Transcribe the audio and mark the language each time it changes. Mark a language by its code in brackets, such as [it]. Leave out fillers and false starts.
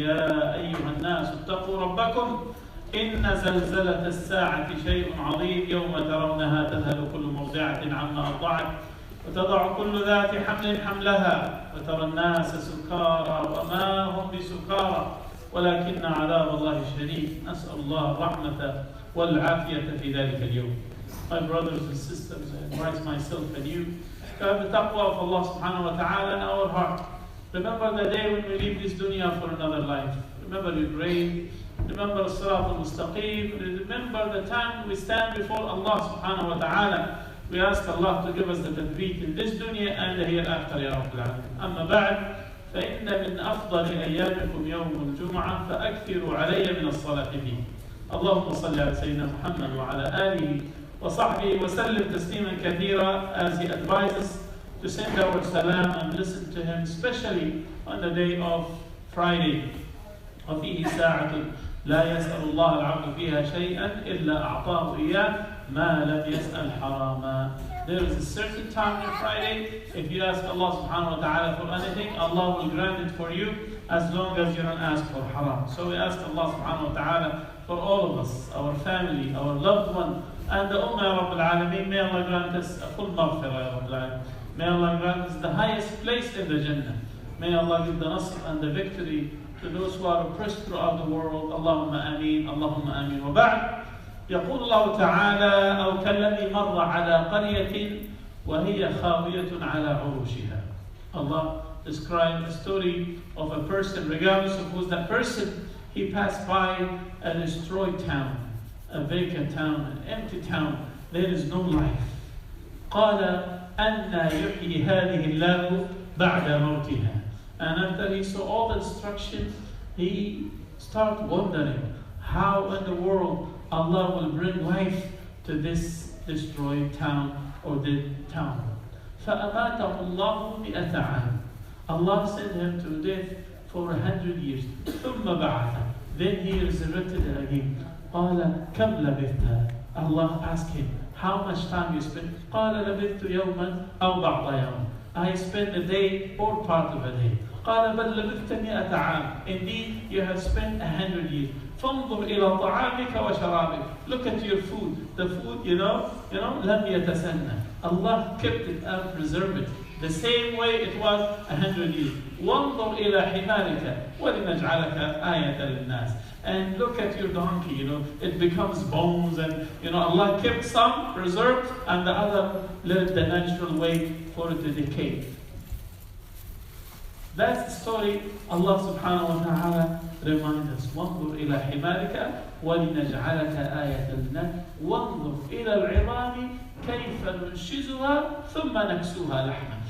[ar] يا أيها الناس اتقوا ربكم إن زلزلة الساعة شيء عظيم، يوم ترونها تذهل كل مرضعة عما أرضعت وتضع كل ذات حمل حملها وترى الناس سكارى وما هم بسكارى ولكن عذاب الله شديد. نسأل الله الرحمة والعافية في ذلك اليوم. [en] My brothers and sisters, I invite myself and you to have the taqwa of Allah subhanahu wa ta'ala in our heart. Remember the day when we leave this dunya for another life. Remember your grave. Remember Sirat al-Mustaqim. Remember the time we stand before Allah subhanahu wa ta'ala. We ask Allah to give us the tadbik in this dunya and the hereafter, Ya Rabbil Alamin. [ar] Amma ba'd, فإن من أفضل أيامكم يوم الجمعة فأكثروا علي من الصلاة فيه. اللهم صل على سيدنا محمد وعلى آله وصحبه وسلم تسليما كثيرا, [en] as he advises to send our salam and listen to him, especially on the day of Friday. [ar] وفيه ساعة لا يسأل الله العبد فيها شيئا إلا أعطاه إياه ما لم يسأل حراما. [en] There is a certain time on Friday, if you ask Allah subhanahu wa ta'ala for anything, Allah will grant it for you as long as you don't ask for haram. So we ask Allah subhanahu wa ta'ala for all of us, our family, our loved one, and the Ummah Ya Rabbil Alameen. May Allah grant us a full maghfirah Ya Rabbil Alameen. May Allah grant us the highest place in the Jannah. May Allah give the nasr and the victory to those who are oppressed throughout the world. Allahumma ameen, Allahumma ameen. Wa ba'd. [ar] يقول الله تعالى أو كالذي مر على قرية وهي خاوية على عروشها. [en] Allah described the story of a person, regardless of who's that person. He passed by a destroyed town, a vacant town, an empty town. There is no life. [ar] قال أنى يحيي هذه الله بعد موتها. [en] And after he saw all the destruction, he started wondering how in the world Allah will bring life to this destroyed town or the town. [ar] فَأَمَاتَهُ اللَّهُ مِئَةَ عَامٍ. [en] Allah sent him to death for 100 years. [ar] ثُمَّ بَعَثَ. [en] Then he resurrected it again. [ar] قَالَ كَمْ لَبِثْتَ. [en] Allah asked him, how much time you spent? [ar] قَالَ لَبِثْتُ يَوْمًا أَوْ بَعْضَ يَوْمٍ. [en] I spent a day or part of a day. [ar] قَالَ بَلْ لَبِثْتَ مِئَةَ عَامٍ. [en] Indeed, you have spent 100 years. [ar] فانظر إلى طعامك وشرابك. [en] Look at your food. The food, [ar] لم يتسنى. [en] Allah kept it and preserved it the same way it was 100 years. [ar] وانظر إلى حمارك ولنجعلك آية للناس. [en] And look at your donkey, it becomes bones, and Allah kept some preserved and the other let the natural way for it to decay. That's the story Allah subhanahu wa ta'ala reminds us. [ar] وَانظُرْ إِلَى حِمَارِكَ وَلِنَجْعَلَكَ آيَةً لِلنَّاسِ وَانظُرْ إِلَى الْعِظَامِ كَيْفَ نُنشِزُهَا ثُمَّ نَكْسُوهَا لَحْمًا.